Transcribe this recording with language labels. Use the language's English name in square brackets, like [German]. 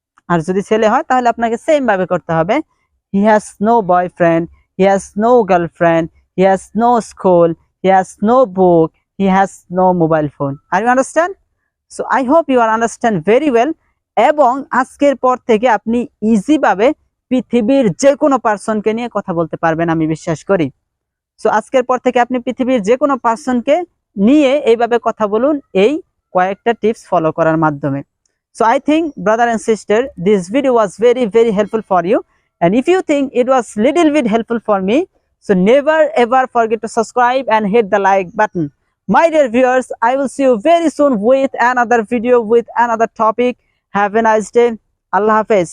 [Bangla] আর যদি ছেলে হয় তাহলে আপনাকে সেম ভাবে করতে হবে [English] he has no boyfriend, he has no girlfriend, he has no school, he has no book, he has no mobile phone। Are you understand? So I hope you are understand very well। [Bangla] এবং আজকের পর থেকে আপনি easy ভাবে পৃথিবীর যে কোনো পার্সনকে নিয়ে কথা বলতে পারবেন আমি বিশ্বাস করি। সো আজকের পর থেকে আপনি পৃথিবীর যে কোনো পার্সনকে নিয়ে এইভাবে কথা বলুন এই কয়েকটা টিপস ফলো করার মাধ্যমে। [English] So I think brother and sister this video was very helpful for you, and if you think it was little bit helpful for me, so never ever forget to subscribe and hit the like button। My dear viewers, I will see you very soon with another video with another topic। Have a nice day। Allah Hafiz।